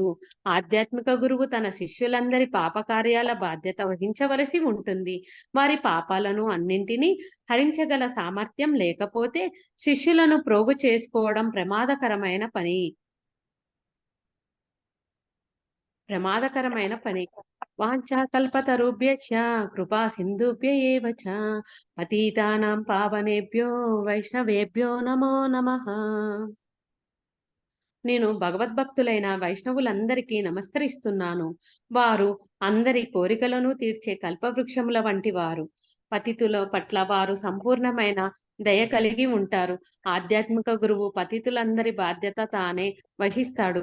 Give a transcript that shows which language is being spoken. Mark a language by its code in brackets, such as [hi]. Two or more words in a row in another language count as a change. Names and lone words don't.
[te] ఆధ్యాత్మిక గురువు తన శిష్యులందరి పాపకార్యాల బాధ్యత వహించవలసి ఉంటుంది. వారి పాపాలను అన్నింటినీ హరించగల సామర్థ్యం లేకపోతే శిష్యులను ప్రోగు చేసుకోవడం ప్రమాదకరమైన పని. [sa] వాంఛాకల్పతరుభ్యశ్చ కృపా సింధుభ్య ఏవ చ పతితానాం పావనేభ్యో వైష్ణవేభ్యో నమో నమః. [te] నేను భగవద్భక్తులైన వైష్ణవులందరికీ నమస్కరిస్తున్నాను. వారు అందరి కోరికలను తీర్చే కల్పవృక్షముల వంటి వారు. పతితుల పట్ల వారు సంపూర్ణమైన దయ కలిగి ఉంటారు. ఆధ్యాత్మిక గురువు పతితులందరి బాధ్యత తానే వహిస్తాడు.